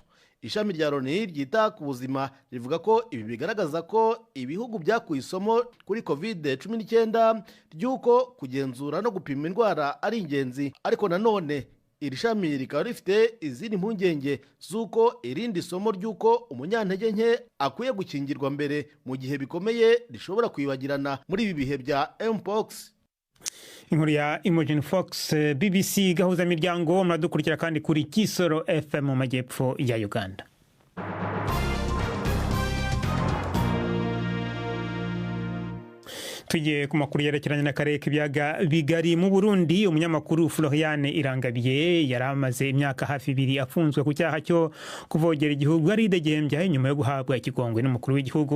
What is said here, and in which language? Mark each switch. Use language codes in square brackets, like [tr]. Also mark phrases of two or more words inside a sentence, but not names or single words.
[rw] Ishami rya Loni ryita ku buzima rivuga ko ibi bigaragaza ko ibihugu byakuye isomo kuri COVID-19 ry'uko kugenzura no gupima indwara ari ingenzi, ariko nanone iri shami rikaba rifite izindi mpungenge z'uko irindi somo ry'uko umunyantege nke akwiye gukingirwa mbere mu gihe bikomeye rishobora kwibagirana muri ibi bihe bya mpox. Inkuru ya Imogen Fox, BBC gahuza miryango. Muradukurikira kandi kuri Kisoro FM mu majyepfo ya Uganda. Tugiye ku makuru yerekeranye n'akarere k'ibyaga bigari mu Burundi. [rn] Umunyamakuru Florian Irangabiye yaramaze imyaka hafi 2 afunzwe ku cyaha cyo kuvogera igihugu aridegembya nyuma yo guhabwa ikigongwe n'umukuru w'igihugu.